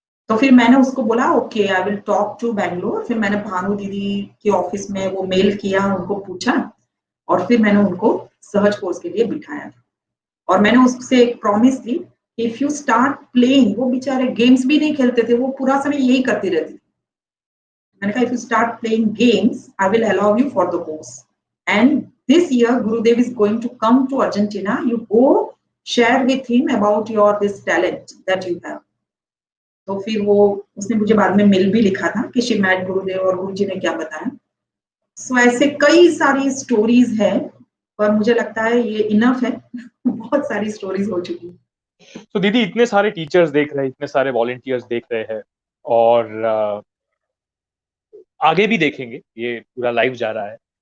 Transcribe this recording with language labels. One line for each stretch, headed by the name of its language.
Hindi: तो फिर मैंने उसको बोला
English: Okay I will talk to Bangalore.
Hindi: फिर मैंने भानु दीदी के ऑफिस में वो मेल किया, उनको पूछा और फिर मैंने उनको सहज कोर्स के लिए बिठाया था। और मैंने उससे एक promise the,
English: if you start playing,
Hindi: वो बेचारे गेम्स भी नहीं खेलते थे, वो पूरा समय यही करती रहती थी। मैंने कहा
English: If you start playing games I will allow you for the course. And this year, Gurudev is going to come to Argentina. You go share with him about your this talent that you have.
Hindi: तो फिर वो उसने मुझे बाद में mail भी लिखा था कि
English: she met Gurudev
Hindi: और गुरुजी ने क्या बताया। सो ऐसे कई सारी स्टोरीज है, पर मुझे लगता है ये इनफ है। बहुत सारी स्टोरीज हो चुकी है। तो दीदी इतने सारे टीचर्स देख रहे हैं, इतने सारे वॉलंटियर्स देख रहे हैं, और आगे भी देखेंगे, ये पूरा लाइव जा रहा है।